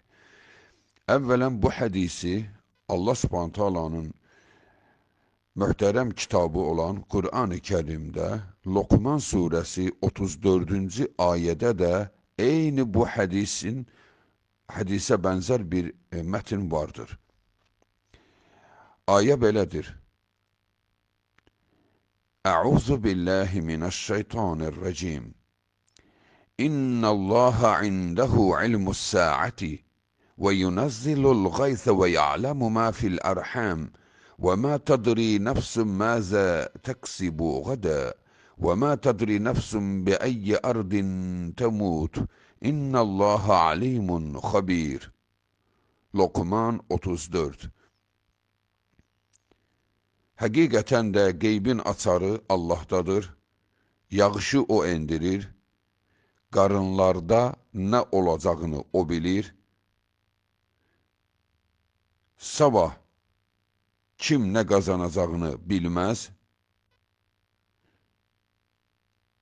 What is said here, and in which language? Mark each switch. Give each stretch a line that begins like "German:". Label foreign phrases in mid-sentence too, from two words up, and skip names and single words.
Azerbaijani: Əvvələn bu hədisi Allah Subhanahu taalanın möhtərəm kitabı olan Qur'an-ı Kərimdə Luqman surəsi 34-cü ayədə də eyni bu hədisə bənzər bir mətn vardır. Ayə belədir.
Arabic: أَعُوذُ بِاللَّهِ مِنَ الشَّيْطَانِ الرَّجِيمِ. إِنَّ اللَّهَ عِنْدَهُ عِلْمُ السَّاعَةِ وَيُنَزِّلُ الْغَيْثَ وَيَعْلَمُ مَا فِي الْأَرْحَامِ وما تدري نفس ماذا تكسب غدا وما تدري نفس بأي أرض تموت إن الله عليم خبير.
Azerbaijani: Lokman 34. Həqiqətən də qeybin açarı Allahdadır. Yağışı o endirir. Qarınlarda nə olacağını o bilir. Sabah kim nə qazanacağını bilməz.